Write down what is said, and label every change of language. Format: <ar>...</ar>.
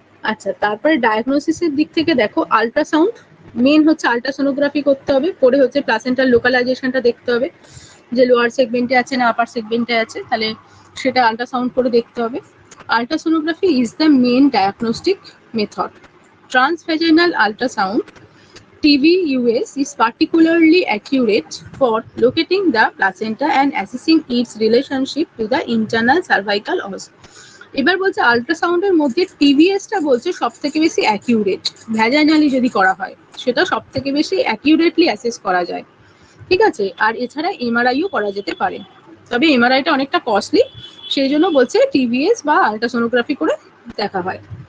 <bn>আচ্ছা তারপরে ডায়াগনোসিসের দিক থেকে দেখো, আল্ট্রাসাউন্ড মেন হচ্ছে, আল্ট্রাসোনোগ্রাফি করতে হবে, করে হচ্ছে প্লাসেন্টার লোকালাইজেশনটা দেখতে হবে, যে লোয়ার সেগমেন্টে আছে না আপার সেগমেন্টে আছে, তাহলে সেটা আল্ট্রাসাউন্ড করে দেখতে হবে।</bn> <en>Ultrasonography is the main diagnostic method. Transvaginal ultrasound TVUS is particularly accurate for locating the placenta and assessing its relationship to the internal cervical os.</en> <bn>এবার বলছে আল্ট্রাসাউন্ডের মধ্যে টিভিএসটা বলছে সব থেকে বেশি অ্যাকিউরেট, ভ্যাজাইনালি যদি করা হয় সেটা সব থেকে বেশি অ্যাকিউরেটলি অ্যাসেস করা যায়, ঠিক আছে। আর এছাড়া এমআরআইও করা যেতে পারে, তবে এমআরআইটা অনেকটা কস্টলি, সেই জন্য বলছে টিভিএস বা আল্ট্রাসোনোগ্রাফি করে দেখা হয়।</bn>